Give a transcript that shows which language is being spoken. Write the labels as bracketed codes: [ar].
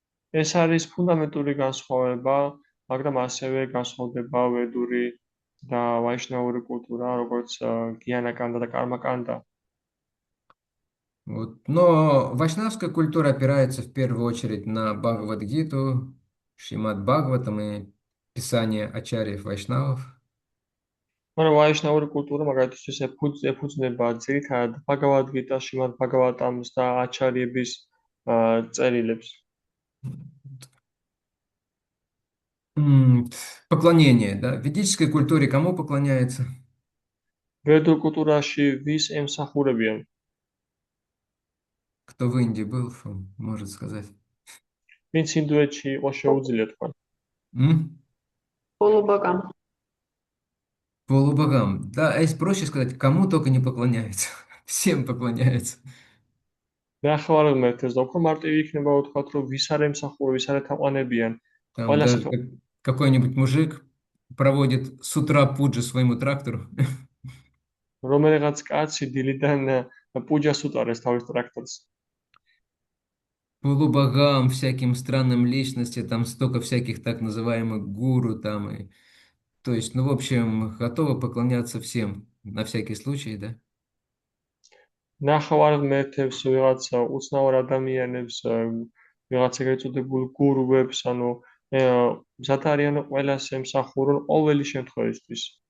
[ka] ეს არის ფუნდამენტური განსხვავება, მაგრამ ასევე განსხვავდება ვედური და ვაიშნაური კულტურა, როგორც გიანაკანდა და კარმაკანდა. [ru] Вот. Но вайшнавская культура опирается в первую очередь на Бхагавад-гиту, Шримад Бхагаватам и писания ачарьев вайшнавов. [ka] მაგრამ ვაიშნაური კულტურა მაგალითისთვის ეფუძნება ძირითადად ბჰაგავად-გიტას, შრიმად ბჰაგავატამს და აჩარიების წერილებს. [ru] Поклонение, да? В ведической культуре кому поклоняется? [ka] ვედურ კულტურაში ვის ემსახურებიან? [ru] Кто в Индии был, может сказать. [ka] ვინც ინდოეთში იყო შეუძლია თქვა. [ru] Полубогам. Полубогам. Да, а если проще сказать, кому только не поклоняется. Всем поклоняется. [ka] მე ახალ ღმერთებს და უფრო მარტივი იქნება ვთქვათ, რომ ვის არ ემსახურებიან, ვის არ ეთაყვანებიან. [ru] Там даже какой-нибудь мужик проводит с утра пуджу своему трактору. [ka] რომელიღაც კაცი დილიდან პუჯას უტარეს თავის ტრაქტორს. [ru] Полубогам, всяким странным личностям, там столько всяких так называемых гуру там. И, то есть, ну, в общем, готовы поклоняться всем, на всякий случай, да? [ka] ნახევარ ღმერთებს, ვიღაც უცნაურ ადამიანებს, ვიღაც ეგრეთ წოდებულ გურუებს, ანუ მზად არიან ყველას ემსახურონ ყოველი შემთხვევისთვის.